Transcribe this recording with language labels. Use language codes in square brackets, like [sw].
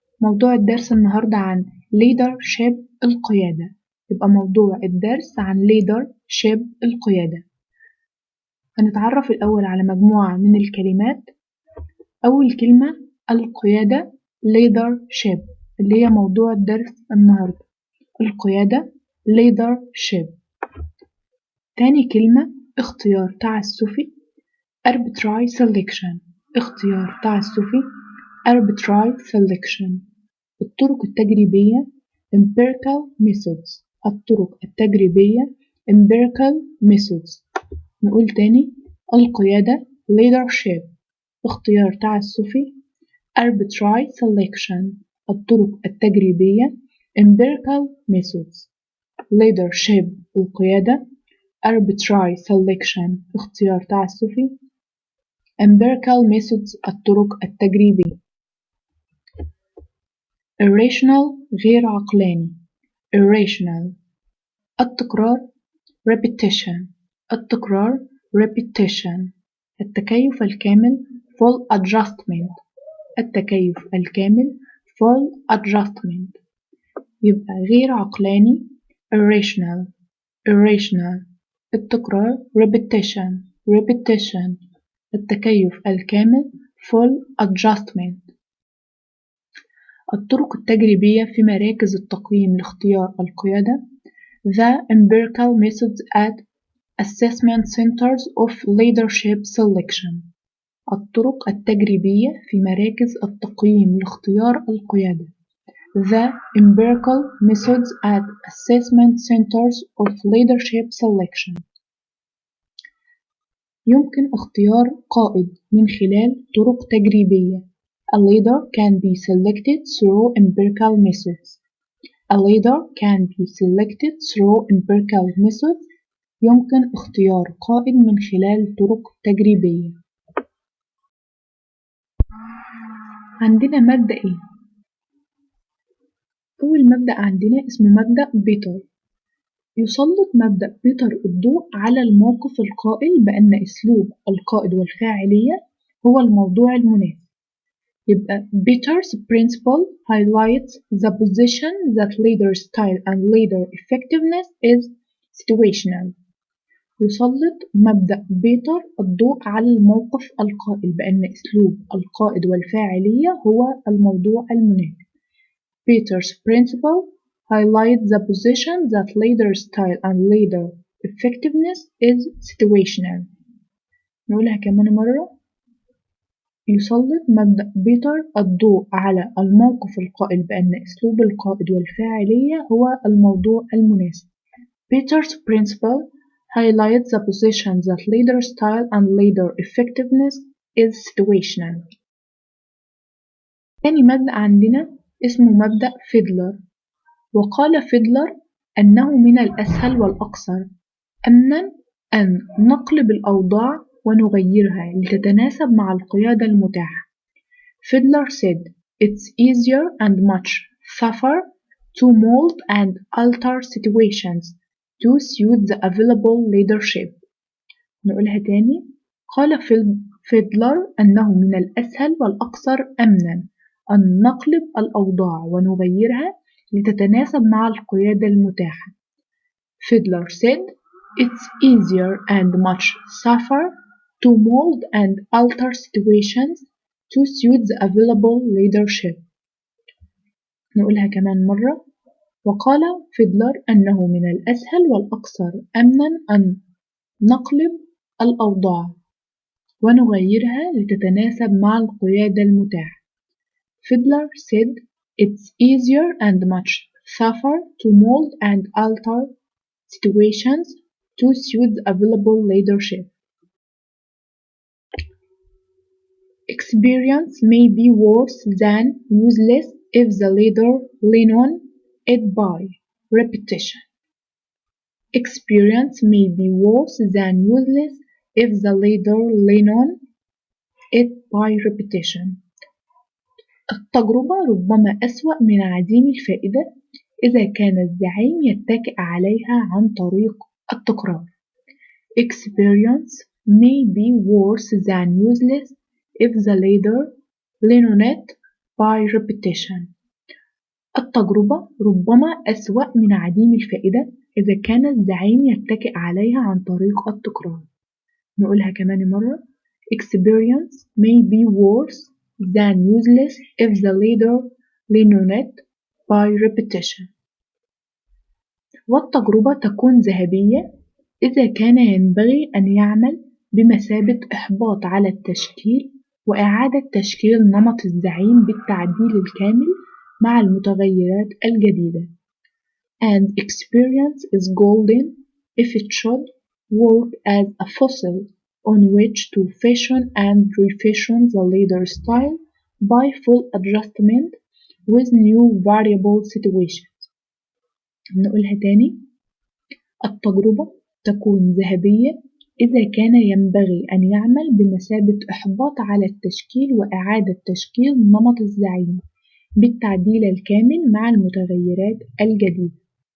[ar] موضوع الدرس النهاردة عن leadership القيادة. يبقى موضوع الدرس عن leadership القيادة. هنتعرف الأول على مجموعة من الكلمات. أول كلمة القيادة leadership اللي هي موضوع الدرس النهاردة. القيادة leadership. تاني كلمة اختيار تعسفي [en] arbitrary selection. [ar] اختيار تعسفي [en] arbitrary selection. [ar] الطرق التجريبية [en] empirical methods. [ar] الطرق التجريبية [en] empirical methods. [ar] نقول تاني القيادة leadership. اختيار تعسفي [en] arbitrary selection. [ar] الطرق التجريبية [en] empirical methods. [ar] leadership القيادة [en] arbitrary selection [ar] اختيار تعسفي [en] empirical methods [ar] الطرق التجريبية. irrational غير عقلاني irrational. التكرار repetition. التكرار repetition. التكيف الكامل [en] full adjustment. [ar] التكيف الكامل full adjustment. يبقى غير عقلاني irrational irrational. [en] التكرار repetition repetition. [ar] التكيف الكامل [en] full adjustment. [ar] الطرق التجريبية في مراكز التقييم لاختيار القيادة [en] The empirical methods at assessment centers of leadership selection. [ar] الطرق التجريبية في مراكز التقييم لاختيار القيادة [en] The empirical methods at assessment centers of leadership selection. [ar] يمكن اختيار قائد من خلال طرق تجريبية. [en] A leader can be selected through empirical methods. A leader can be selected through empirical methods. [ar] يمكن اختيار قائد من خلال طرق تجريبية. عندنا مبدأ ايه؟ أول مبدأ عندنا اسمه مبدأ بيتر. يسلط مبدأ بيتر الضوء على الموقف القائل بأن أسلوب القائد والفاعلية هو الموضوع المناسب. [en] يبقى Peter's principle highlights the position that leader style and leader effectiveness is situational. [ar] يسلط مبدأ بيتر الضوء على الموقف القائل بأن أسلوب القائد والفاعلية هو الموضوع المناسب. [en] Peter's principle highlights the position that leader style and leader effectiveness is situational. [ar] نقولها كمان مرة. يسلط مبدأ بيتر الضوء على الموقف القائل بأن أسلوب القائد والفاعلية هو الموضوع المناسب. [en] Peter's principle highlights the position that leader style and leader effectiveness is situational. [ar] ثاني مبدأ عندنا اسمه مبدأ فيدلر. وقال فيدلر أنه من الأسهل والأقصر أمناً أن نقلب الأوضاع ونغيرها لتتناسب مع القيادة المتاحة. [en] Fiedler said, "It's easier and much safer to mold and alter situations to suit the available leadership." [ar] نقولها تاني. قال فيدلر أنه من الأسهل والأكثر أمناً أن نقلب الأوضاع ونغيرها لتتناسب مع القيادة المتاحة. [en] Fiedler said, "It's easier and much safer to mold and alter situations to suit the available leadership." [ar] نقولها كمان مرة. وقال فيدلر أنه من الأسهل والأكثر أمناً أن نقلب الأوضاع ونغيرها لتتناسب مع القيادة المتاحة. [en] Fiedler said, "It's easier and much safer to mold and alter situations to suit the available leadership." Experience may be worse than useless if the leader lean on it by repetition. Experience may be worse than useless if the leader lean on it by repetition. [ar] التجربة ربما أسوأ من عديم الفائدة إذا كان الزعيم يتكئ عليها عن طريق التكرار. Experience [en] may be worse than useless if the leader learns it by repetition. [ar] التجربة ربما أسوأ من عديم الفائدة إذا كان الزعيم يتكئ عليها عن طريق التكرار. نقولها كمان مرة. [en] Experience may be worse than useless if the leader learns it by repetition. [ar] والتجربة تكون ذهبية إذا كان ينبغي أن يعمل بمثابة إحباط على التشكيل وإعادة تشكيل نمط الزعيم بالتعديل الكامل مع المتغيرات الجديدة. [en] And experience is golden if it should work as a fossil on which to fashion and refashion the leader style by full adjustment with new variable situations. [ar] نقولها تاني. التجربة تكون ذهبية إذا كان ينبغي أن يعمل بمثابة إحباط على التشكيل وإعادة تشكيل نمط الزعيم بالتعديل الكامل مع المتغيرات الجديدة.